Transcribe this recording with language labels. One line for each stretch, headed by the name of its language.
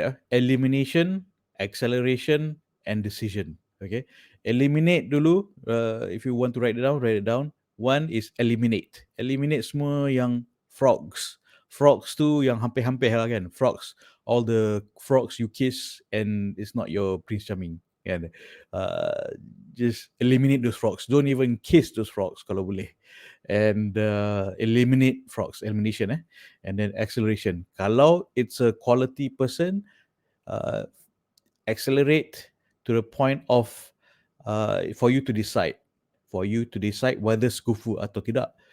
English: Elimination, acceleration, and decision. Okay, eliminate dulu. If you want to write it down. One is eliminate.
Malay: Eliminate semua yang frogs. Frogs tu yang hampir-hampir lah kan. Frogs.
English: All the frogs you kiss and it's not your Prince Charming. Kan? Just eliminate those frogs. Don't even kiss those frogs
Malay: kalau boleh.
English: And eliminate frogs. Elimination. And then acceleration. Kalau it's a quality person, accelerate to the point of for you to decide whether
Malay: skufu atau tidak.